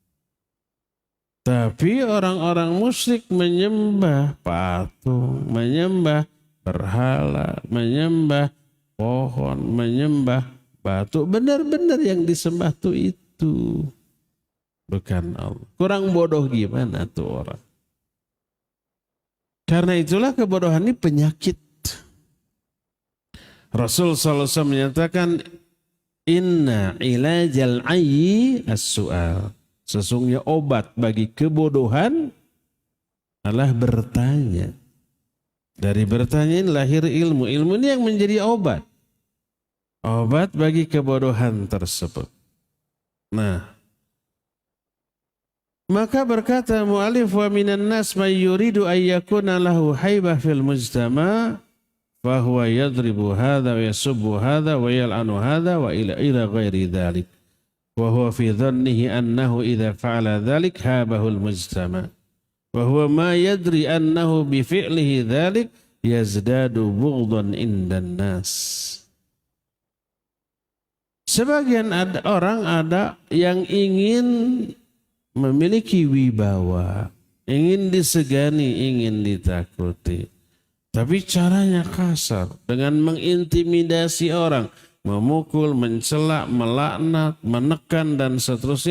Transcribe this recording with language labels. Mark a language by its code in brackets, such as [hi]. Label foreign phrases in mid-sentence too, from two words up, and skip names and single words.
[id] Tapi orang-orang musyrik menyembah patung, menyembah berhala, menyembah pohon, menyembah batu. Benar-benar yang disembah itu. Bukan Allah. Kurang bodoh gimana tuh orang. Karena itulah kebodohan ini penyakit. Rasul SAW menyatakan, [ar] إن علاج العي السؤال. [id] Sesungguhnya obat bagi kebodohan adalah bertanya. Dari bertanya ini lahir ilmu. Ilmu ini yang menjadi obat. Obat bagi kebodohan tersebut. Nah, maka berkata mu'alif [ar] ومن الناس من يريد أن يكون له هيبة في المجتمع فهو يضرب هذا ويسب هذا ويلعن هذا وإلى غير ذلك وهو في ظنه أنه إذا فعل ذلك هابه المجتمع وهو ما يدري أنه بفعله ذلك يزداد بغضا عند الناس. [id] Sebagian orang ada yang ingin memiliki wibawa, ingin disegani, ingin ditakuti. Tapi caranya kasar, dengan mengintimidasi orang, memukul, mencela, melaknat, menekan dan seterusnya.